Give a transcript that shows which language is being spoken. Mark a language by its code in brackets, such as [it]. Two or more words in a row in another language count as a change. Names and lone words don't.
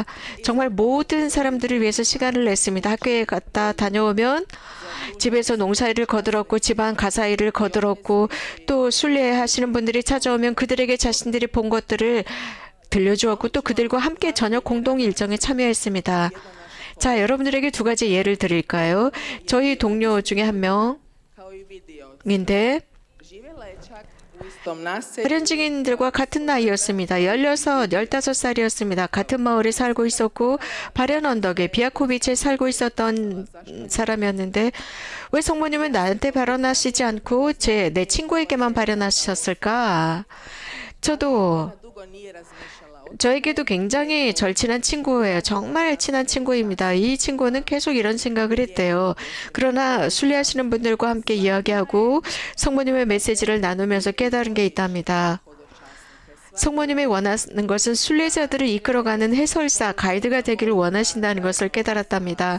[ko] 정말 모든 사람들을 위해서 시간을 냈습니다. 학교에 갔다 다녀오면 집에서 농사일을 거들었고 집안 가사일을 거들었고 또 순례하시는 분들이 찾아오면 그들에게 자신들이 본 것들을 들려주었고 또 그들과 함께 저녁 공동 일정에 참여했습니다. 자, 여러분들에게 두 가지 예를 드릴까요? 저희 동료 중에 한 [hr] kao i vidio. [ko] 명인데 [hr] Živjela je čak u istom naselju. [ko] 발현 증인들과 같은 나이였습니다. 16, 15살이었습니다. 같은 마을에 살고 있었고 발현 언덕에 비아코비치에 살고 있었던 사람이었는데 왜 성모님은 나한테 발언하시지 않고 내 친구에게만 발언하셨을까? 저도 [hr] Dugo nije razmišljala o [ko] 저에게도 굉장히 절친한 친구예요. 정말 친한 친구입니다. 이 친구는 계속 이런 생각을 했대요. 그러나 순례하시는 분들과 함께 이야기하고 성모님의 메시지를 나누면서 깨달은 게 있답니다. [hr] hodočasnike. [ko] 성모님이 원하는 것은 순례자들을 이끌어가는 해설사, 가이드가 되기를 원하신다는 것을 깨달았답니다.